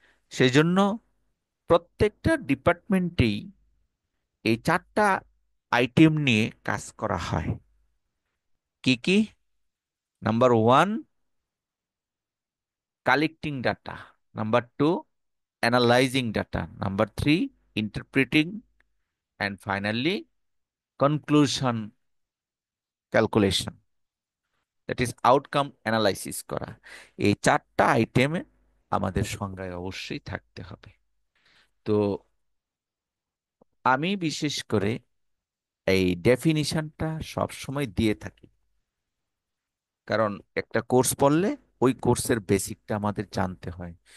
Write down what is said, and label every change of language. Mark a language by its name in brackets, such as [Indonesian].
[Bangla] সেই জন্য প্রত্যেকটা ডিপার্টমেন্টেই এই চারটা আইটেম নিয়ে কাজ করা হয়। কি কি? [English] Number one, collecting data. Number two, analyzing data. Number three, interpreting. And finally, conclusion calculation. That is outcome analysis [Bangla] করা। এই চারটা আইটেমে আমাদের সংজ্ঞায় অবশ্যই থাকতে হবে। তো আমি বিশেষ করে এই ডেফিনিশনটা সব সময় দিয়ে থাকি, কারণ একটা কোর্স পড়লে ওই কোর্সের বেসিকটা আমাদের জানতে হয়।